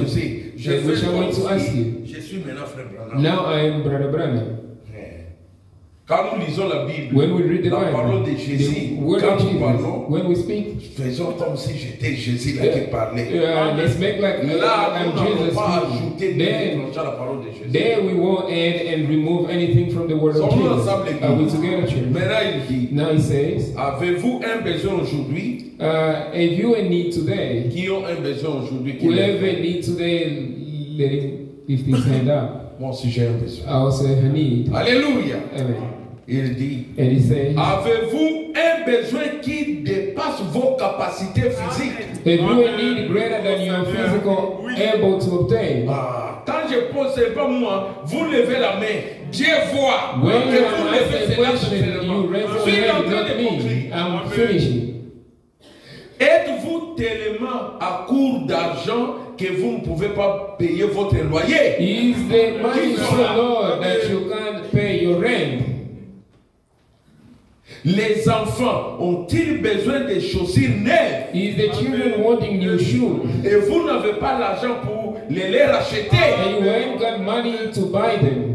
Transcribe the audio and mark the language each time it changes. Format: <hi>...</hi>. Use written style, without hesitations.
<fr>poser. Je</fr> <en>that which</en> <fr>fais</fr> <en>I want to</en> <fr>comme</fr> <en>ask</en> <fr>si</fr> <en>you.</en> <fr>je suis maintenant frère Branham.</fr> <en>Now I am Brother Branham.</en> <fr>Quand nous lisons la Bible,</fr> <en>When we read the</en> <fr>la parole</fr> <en>Bible,</en> <fr>de Jésus,</fr> <en>the word</en> <fr>quand</fr> <en>of</en> <fr>nous</fr> <en>Jesus,</en> <fr>parlons,</fr> <en>when we speak,</en> <fr>faisons comme si j'étais Jésus là qui parlait.</fr> <en>let's make like</en> <fr>Là,</fr> <en>I'm</en> <fr>nous n'allons</fr> <en>Jesus</en> <fr>pas</fr> <en>speaking.</en> <fr>ajouter</fr> <en>Then,</en> <fr>à la parole de Jésus.</fr> <en>there we won't add and remove anything from the word of</en> <fr>Sommes-nous</fr> <en>Jesus.</en> <fr>ensemble,</fr> <en>Are we</en> <fr>l'église?</fr> <en>together, church?</en> <fr>Maintenant, il dit,</fr> <en>Now he says,</en> <fr>avez-vous un besoin aujourd'hui?</fr> <en>if you in need today,</en> <fr>Qui ont un besoin aujourd'hui? Qui</fr> <en>whoever</en> <fr>lève?</fr> <en>need today, let him lift his hand up.</en> <fr>Moi aussi, j'ai un besoin.</fr> <en>I will say, I need.</en> <fr>Alléluia.</fr> <en>Amen.</en> <fr>Il dit,</fr> <en>And he says,</en> <fr>avez-vous un besoin qui dépasse vos capacités physiques?</fr> <en>if you a need greater than your physical able to obtain,</en> <fr>Ah, quand je pose, c'est pas moi, vous levez la main. Dieu voit.</fr> <en>when</en> <fr>Et</fr> <en>you</en> <fr>vous</fr> <en>ask</en> <fr>levez,</fr> <en>a</en> <fr>c'est là</fr> <en>question,</en> <fr>seulement.</fr> <en>you raise</en> <fr>Je</fr> <en>your</en> <fr>suis en</fr> <en>hand,</en> <fr>train</fr> <en>not</en> <fr>de</fr> <en>me.</en> <fr>conclure.</fr> <en>I'm finishing.</en> <fr>Êtes-vous tellement à court d'argent que vous ne pouvez pas payer votre loyer?</fr> <en>Is the money so low that you can't pay your rent?</en> <fr>Les enfants ont-ils besoin de chaussures neuves?</fr> <en>Is the children wanting new shoes?</en> <fr>Et vous n'avez pas l'argent pour les racheter?</fr> <en>And you ain't got money to buy them.</en>